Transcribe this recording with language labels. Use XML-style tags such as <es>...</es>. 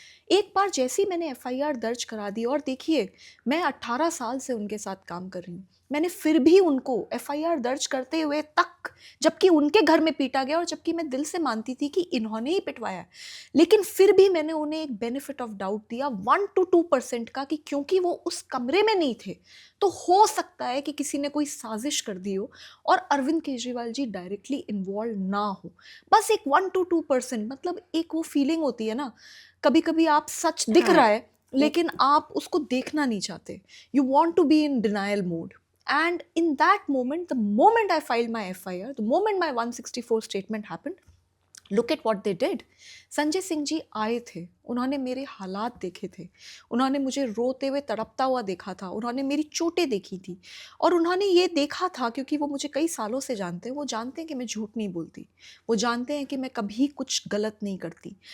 <hi>एक बार जैसे ही मैंने एफआईआर दर्ज करा दी, और देखिए मैं 18 साल से उनके साथ काम कर रही हूँ, मैंने फिर भी उनको एफआईआर दर्ज करते हुए तक, जबकि उनके घर में पीटा गया और जबकि मैं दिल से मानती थी कि इन्होंने ही पिटवाया है, लेकिन फिर भी मैंने उन्हें एक बेनिफिट ऑफ डाउट दिया 1 to 2% का, कि क्योंकि वो उस कमरे में नहीं थे तो हो सकता है कि किसी ने कोई साजिश कर दी हो और अरविंद केजरीवाल जी डायरेक्टली इन्वॉल्व ना हो। बस एक 1 to 2%, मतलब एक वो फीलिंग होती है ना, कभी कभी आप सच दिख रहा हाँ, है लेकिन आप उसको देखना नहीं चाहते,</hi> <en>You want to be in denial mode. And in that moment, the moment I filed my FIR, the moment my 164 statement happened, look at what they did.</en> <hi>Sanjay Singh ji आए थे, उन्होंने मेरे हालात देखे थे, उन्होंने मुझे रोते हुए तड़पता हुआ देखा था, उन्होंने मेरी चोटें देखी थी और उन्होंने ये देखा था, क्योंकि वो मुझे कई सालों से जानते हैं, वो जानते हैं कि मैं झूठ नहीं बोलती, वो जानते हैं कि मैं कभी कुछ गलत नहीं करती।</hi>